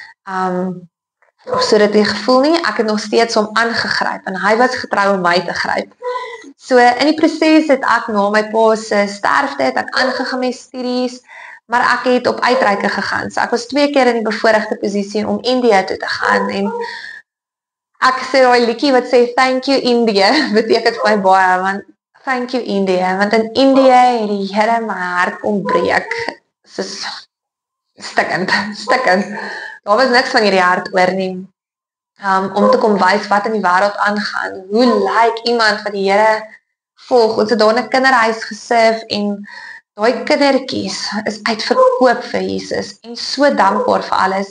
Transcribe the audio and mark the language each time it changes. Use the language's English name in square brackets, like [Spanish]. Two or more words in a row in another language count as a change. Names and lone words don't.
[Afrikaans] Of so dit die gevoel nie, ek het nog steeds hom aangegryp en hy was getrou om my te gryp. So in die proses het ek na my pa se sterfte, het ek aangegaan met studies, maar ek het op uitreike gegaan. So ek was 2 keer in die bevoorregte posisie om India toe te gaan en ek sê daai liedjie wat sê [English] thank you India [Afrikaans] beteken vir my baie, want [English] thank you India, [Afrikaans] want in India het die Here my hart kom breek. Soos stikkend. daar was niks van hierdie hart oor nie. Om te kom wys wat in die wêreld aangaan. Hoe lyk iemand wat die Here volg? Ons het daar in 'n kinderhuis gesif en daai kindertjies is uitverkoop vir Jesus en so dankbaar vir alles.